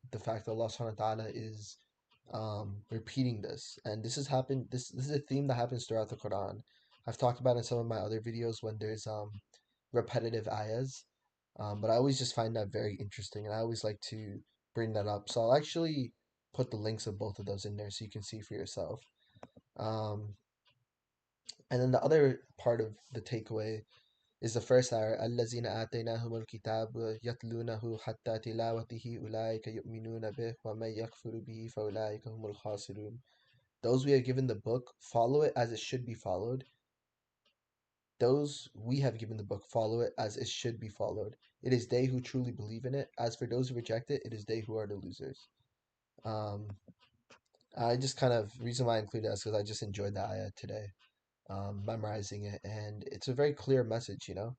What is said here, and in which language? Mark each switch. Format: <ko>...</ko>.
<en>The fact that Allah subhanahu wa ta'ala is repeating this, and this is a theme that happens throughout the Quran. I've talked about it in some of my other videos when there's repetitive ayahs, but I always just find that very interesting, and I always like to bring that up. So I'll actually put the links of both of those in there so you can see for yourself. um, and then the other part of the takeaway is the first ayah,</en> <ar>الَّذِينَ آتَيْنَاهُمُ الْكِتَابَ يَتْلُونَهُ حَتَّى تِلَاوَتِهِ أُولَٰئِكَ يُؤْمِنُونَ بِهِ وَمَن يَكْفُرُ بِهِ فَأُولَٰئِكَ هُمُ الْخَاسِرُونَ.</ar> <en>Those we have given the book, follow it as it should be followed. Those we have given the book, follow it as it should be followed. It is they who truly believe in it. As for those who reject it, it is they who are the losers. Um, I just kind of, reason why I included that is because I just enjoyed the ayah today, memorizing it, and it's a very clear message.</en>